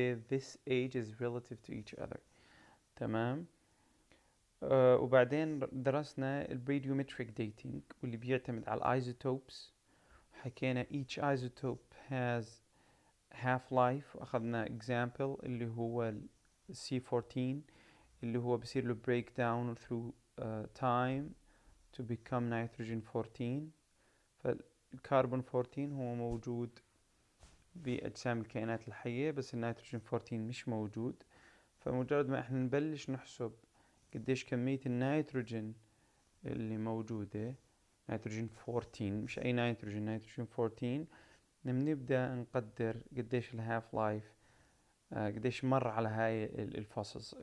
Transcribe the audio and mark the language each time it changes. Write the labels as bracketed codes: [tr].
[en] This age is relative to each other. [ar] تمام. وبعدين درسنا البريديومتريك ديتينج واللي بيعتمد على الايزوتوبس. [en] حكينا each isotope has half life، واخذنا example اللي هو ال C14 اللي هو بصير له break down through time to become nitrogen 14. [ar] فالكربون 14 هو موجود بأجسام الكائنات الحية، بس النيتروجين 14 مش موجود. فمجرد ما احنا نبلش نحسب قديش كمية النيتروجين اللي موجودة، نيتروجين 14 مش أي نيتروجين، نيتروجين 14، بنبدأ نقدر قديش الهاف لايف، قديش مر على هاي الفصص.